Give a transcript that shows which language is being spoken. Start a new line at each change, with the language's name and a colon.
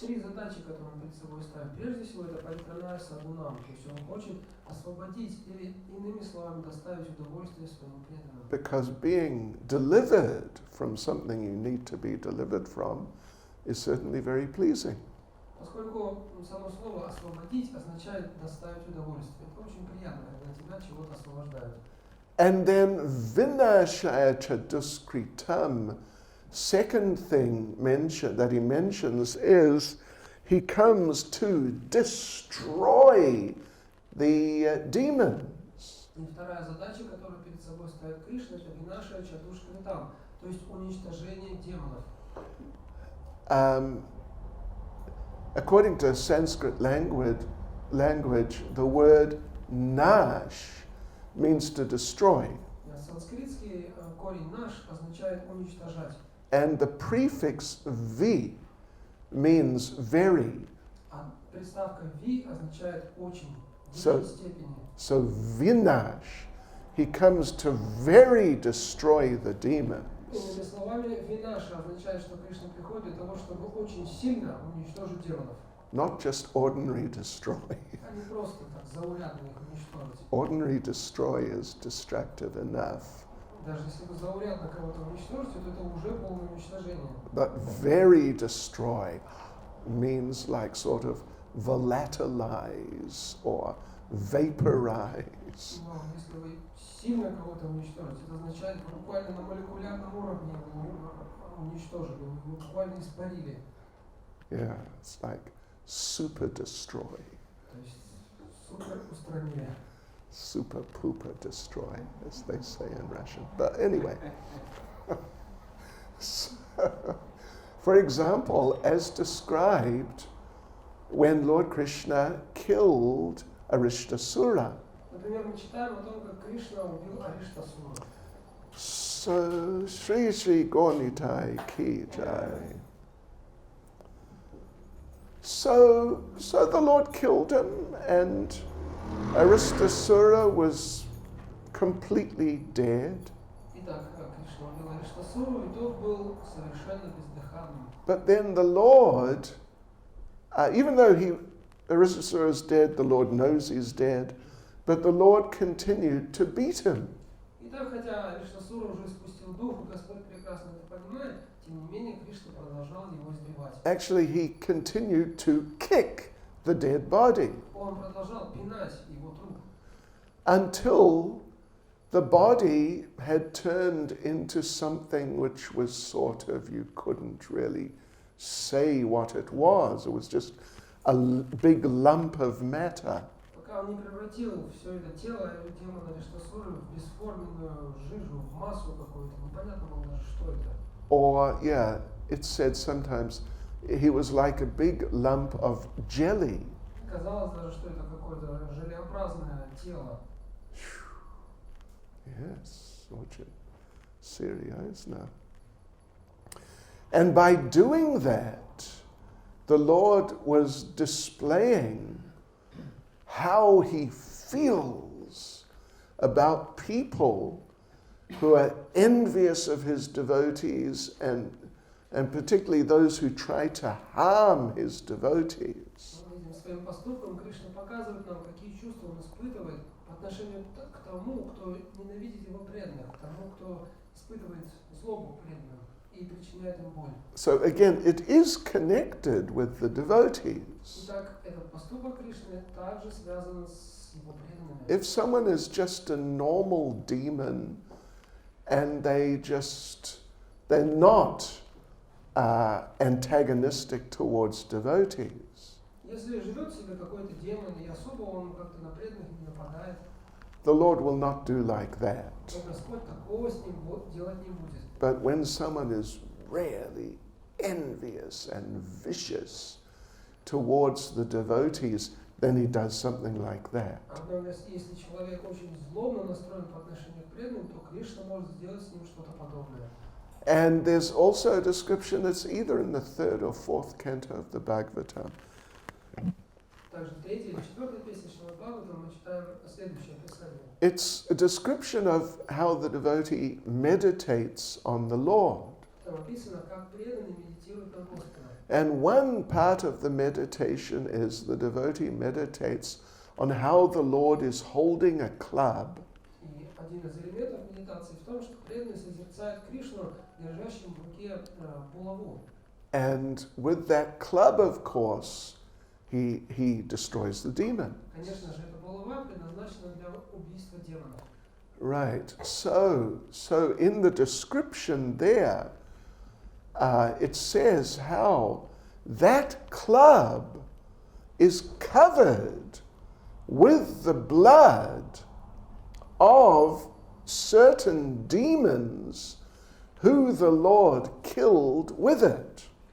Russian: 3 задачи, которые Он перед собой ставит. Прежде всего, это
Sanskrit: паритраная садунам,
Russian: то есть Он хочет освободить или, иными словами, доставить удовольствие своим преданным.
English: Because being delivered from something you need to be delivered from is certainly very pleasing.
Russian: Поскольку само слово «освободить» означает «доставить удовольствие». Это очень приятно, когда тебя чего-то освобождают.
English: And then
Sanskrit: vinashaya chaduskritam,
English: second thing that he mentions is he comes to destroy the demons.
Russian: И вторая задача, которую перед собой ставит Кришна, это
Sanskrit: винаша чатушка витам,
Russian: то есть уничтожение демонов.
English: According to Sanskrit language, the word nash means to destroy.
Russian: Санскритский корень наш означает уничтожать.
English: And the prefix v means very.
Russian: А приставка ви означает очень, в
English: So-
Russian: высшей степени.
English: So vinash, he comes to very destroy the demons.
Russian: Иными словами, винаша означает, что Кришна приходит для того, чтобы очень сильно уничтожить демонов.
English: Not just ordinary destroy.
Russian: А не просто так заурядно их уничтожить.
English: Ordinary destroy is destructive enough.
Russian: Даже если вы заурядно кого-то уничтожите, то это уже полное уничтожение.
English: But very destroy means like sort of volatilize or vaporize.
Russian: Но если вы сильно кого-то уничтожите, это означает, вы буквально на молекулярном уровне его уничтожили, вы его буквально испарили.
English: Yeah, it's like super destroy,
Russian: То есть супер устранили.
English: super pooper destroy, as they say in Russian. But anyway, so, for example, as described when Lord Krishna killed Arishtasura.
Russian: Например, мы читаем о том, как Кришна убил Ариштасуру.
English: So, Sri Sri Gornitai Ki Jai. So the Lord killed him, and Aristasura was completely dead.
Russian: Итак, Кришна убил Ариштасуру, и тот был совершенно бездыханным.
English: But then the Lord, even though Aristasura is dead, the Lord knows he's dead, but the Lord continued to beat him.
Russian: Итак, хотя Ариштасура уже испустил дух, и Господь прекрасно это понимает, тем не менее Кришна продолжал его избивать.
English: Actually, he continued to kick the dead body
Russian: Он продолжал пинать его труп,
English: until the body had turned into something which was sort of, you couldn't really say what it was. It was just a big lump of matter.
Russian: пока он не превратил все это тело демона Ариштасуры в бесформенную жижу, в массу какую-то. Непонятно было даже, что это.
English: Or, yeah, it's said sometimes he was like a big lump of jelly.
Russian: Казалось даже, что это какое-то желеобразное тело.
English: Yes,
Russian: очень серьезно.
English: And by doing that, the Lord was displaying how he feels about people who are envious of his devotees and particularly those who try to harm his devotees.
Russian: Этим своим поступком Кришна показывает нам, какие чувства он испытывает по отношению к тому, кто ненавидит его преданных, к тому, кто испытывает злобу преданным и причиняет им боль.
English: So again, it is connected with the devotees.
Russian: Итак, этот поступок Кришны также связан с его преданными.
English: If someone is just a normal demon and they're not antagonistic towards devotees,
Russian: Если живет себе какой-то демон, и особо он как-то на преданных не нападает,
English: the Lord will not do like that.
Russian: то Господь такого с ним делать не будет.
English: But when someone is really envious and vicious towards the devotees, then he does something like that.
Russian: Однако, если человек очень злобно настроен по отношению к преданным, то Кришна может сделать с ним что-то подобное.
English: And there's also a description that's either in the 3rd or 4th canto of the Bhagavatam.
Russian: Также в 3-й или 4-й песне Шримад Бхагаватам мы читаем следующее описание.
English: It's a description of how the devotee meditates on the Lord.
Russian: Там описано, как преданный медитирует на Господа.
English: And one part of the meditation is the devotee meditates on how the Lord is holding a club.
Russian: И один из элементов медитации в том, что преданный созерцает Кришну, держащим в руке булаву.
English: And with that club, of course, he destroys the demon.
Russian: Конечно же, эта булава предназначена для убийства демонов.
English: Right. So in the description there, it says how that club is covered with the blood of certain demons who the Lord killed with it.